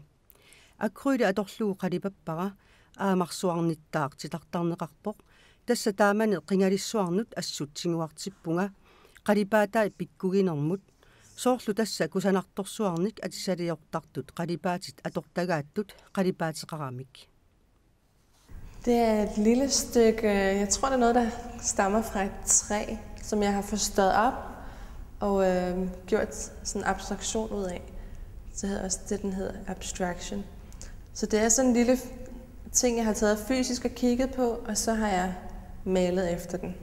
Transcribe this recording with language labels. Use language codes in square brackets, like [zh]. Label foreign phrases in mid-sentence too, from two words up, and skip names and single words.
[kl] Akryli atorlugu qalipappara aamarsuarnittaaq titartarneqarpoq tassa taamani qingalissuarnut assut tinguartippunga qalipaatai pikkuginermut soorlu tassa kusanartorsuarnik atisaliortartut qalipaatit atortagaattut qalipaateqaramik. [da] Det er et lille stykke, jeg tror det er noget, der stammer fra et træ, som jeg har forstået op og gjort sådan en abstraktion ud af. Så hedder også det, den hedder abstraction. Så det er sådan en lille ting, jeg har taget fysisk og kigget på, og så har jeg malet efter den.